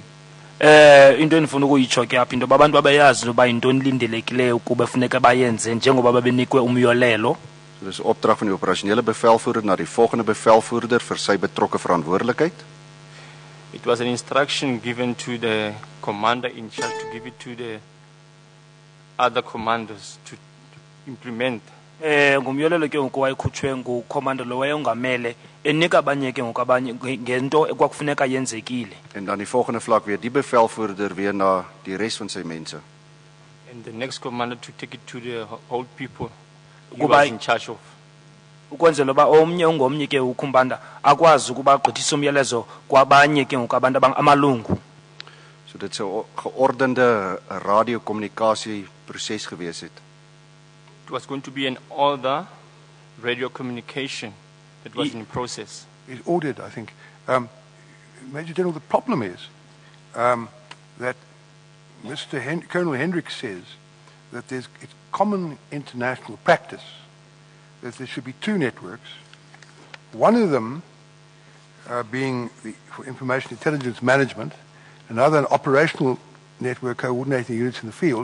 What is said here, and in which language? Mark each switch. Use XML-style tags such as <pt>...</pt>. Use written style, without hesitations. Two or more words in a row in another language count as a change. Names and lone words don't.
<xh>Into endifuna ukuyitsho ke apha into yoba abantu abayazi uba yintoni lindelekileyo ukuba funeka bayenze njengoba babenikwe umyolelo.</xh> <af>So dis 'n opdrag van die operasionele bevelvoerder na die volgende bevelvoerder vir sy betrokke verantwoordelikheid.</af> <en>It was an instruction given to the commander in charge to give it to the other commanders to implement.</en> <xh>Ngumyolelo ke ngoku wayekhutshwe ngucommander lo wayongamele enika abanye ke ngoku abanye ngento ekwakufuneka yenzekile.</xh> <af>En dan die volgende vlak weer die bevelvoerder weer na die res van sy mense.</af> <en>And the next commander to take it to the whole people he was in charge of.</en> <xh>Ukwenzela uba omnye ungomnye ke ukhumbanda akwazi ukuba agqithise umyalezo kwabanye ke ngoku abantu amalungu.</xh> <af>So dit sou 'n geordende radiokommunikasie proses gewees het.</af> <en>It was going to be an order radio communication that was in process. It's ordered, I think. Major General, the problem is that Colonel Hendricks says that it's common international practice that there should be 2 networks, one of them being for information intelligence management, another an operational network coordinating units in the field.</en>